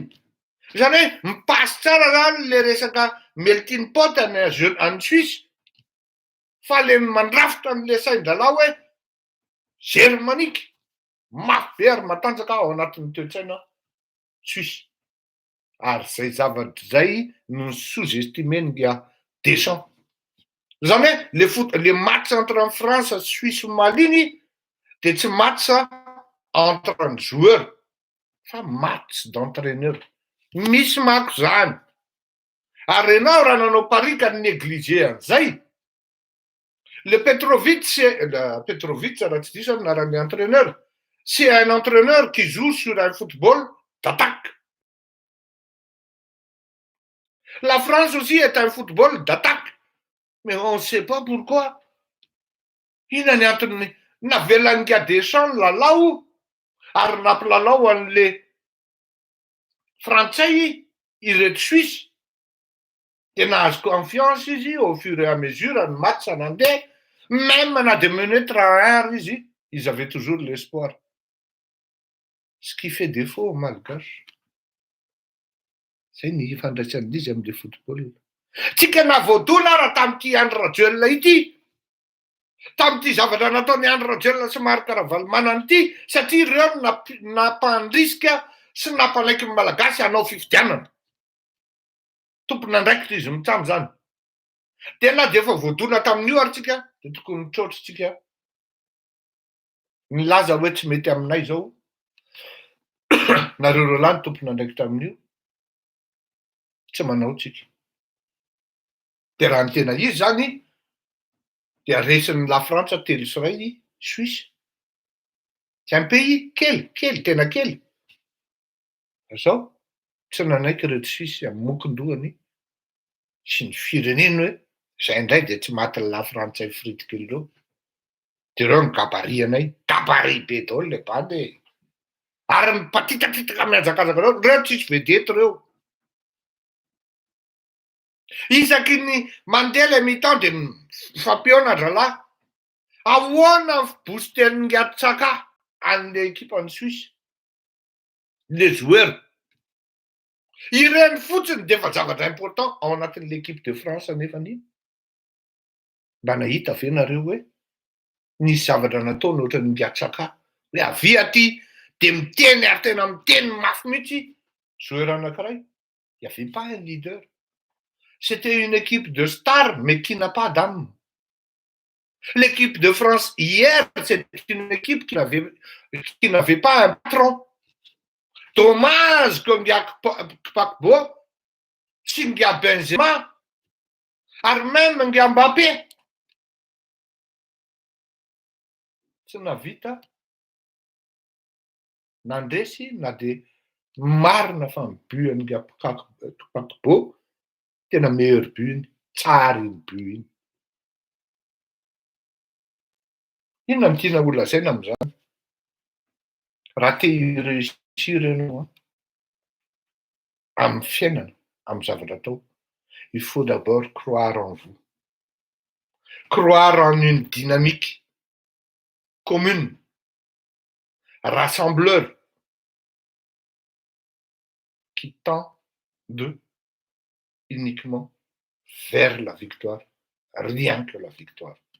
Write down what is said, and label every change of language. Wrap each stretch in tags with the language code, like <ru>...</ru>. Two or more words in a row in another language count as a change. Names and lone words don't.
<mg>Zany hoe mipasy tsara zany le resaka</mg> <en>melting pot</en> <mg>any Suisse, fa le mandrafitra an'le sain-dralà hoe germanique, mafy be ary matanjaka ao anatin'ny toe-tsaina Suisse. Ary zay zavatra zay no sous-estimen'nga Deschamps. Zany hoe</mg> <fr>le match entre en France, Suisse, Mali</fr> <mg>iny de tsy</mg> <fr>match entre un joueur</fr> <mg>fa</mg> <fr>match d'entraîneur.</fr> <mg>Misy mako zany. Ary ianao raha nanao pari ka négligé an'izay, le Petrovic raha tsy diso anaran'ny entraîneur,</mg> <fr>c'est un entraîneur qui joue sur un football d'attaque. La France aussi est un football d'attaque, mais on ne sait pas pourquoi.</fr> <mg>Ina ny antony navelan'nga Deschamps lalao ary nampilalao an'le frantsay ireto Suisse, de nahazo confiance izy</mg> <fr>au fur et à mesure</fr> <mg>ny match nandeha,</mg> <fr>même na de mener 3-1 izy, ils avaient toujours l'espoir. Ce qui fait défaut aux Malgaches.</fr> <mg>Zay ny ifandraisan'izy am'le football. Tsika navoadona raha tam'ty André Rajoelina ity, tam'ty zavatra nataony André Rajoelina sy Marc Ravalomanana ity, satria ireo nampandrisika sy nampalaiky ny malagasy hanao fifidianana. Tompon'andraikitra izy mitsamo zany. De na de efa voadona tamin'io ary tsika, de tokony mitrotro tsika milaza hoe tsy mety aminay zao. Nareo Roland tompon'andraikitra amin'io, tsy manao tsika. De raha ny tena izy zany, de aresin'ny la France telo sy ray Suisse.</mg> <fr>C'est un pays</fr> <mg>kely, tena kely. Zao, tsy nanaiky reto Suisse amin'ny mokon-dohany sy ny fireneny hoe zay indray de tsy maty la frantsay frity kely reo. De reo ny gabarit anay, gabarit be daholo le bandy. Ary mipatitakitaka miazakazaka reo tsisy vedety reo. Isaky ny mandeha</mg> <fr>le mi-temps</fr> <mg>de mifampiona dralahy. Ahoana ny booster-n'ny Tsaka an'le équipe any Suisse?</mg> <fr>Les joueurs.</fr> <mg>Ireny fotsiny defa zavatra important ao anatin'ny l'équipe de France anefany. Mba nahita ve nareo hoe nisy zavatra nataony ohatran'ny Tsaka hoe avia aty de miteny ary tena miteny mafy mihitsy joueur anankiray.</mg> <fr>Il n'y avait pas un leader. C'était une équipe de stars, mais qui n'a pas d'âme. L'équipe de France hier, c'était une équipe qui n'avait pas un patron. Dommage que Gbagbo,</fr> <mg>sy nga Benzema, ary même nga Mbappé. Tsy navita nandresy na de marina fa ny but nga Gbagbo tena</mg> <fr>meilleur but</fr> <mg>iny, tsara iny but iny. Inona no tiana ho lazaina amin'izany? Raha te hireusir ianao amin'ny fiainana, amin'ny zavatra atao,</mg> <fr>il faut d'abord croire en vous. Croire en une dynamique commune, rassembleur, qui tend uniquement vers la victoire, rien que la victoire.</fr>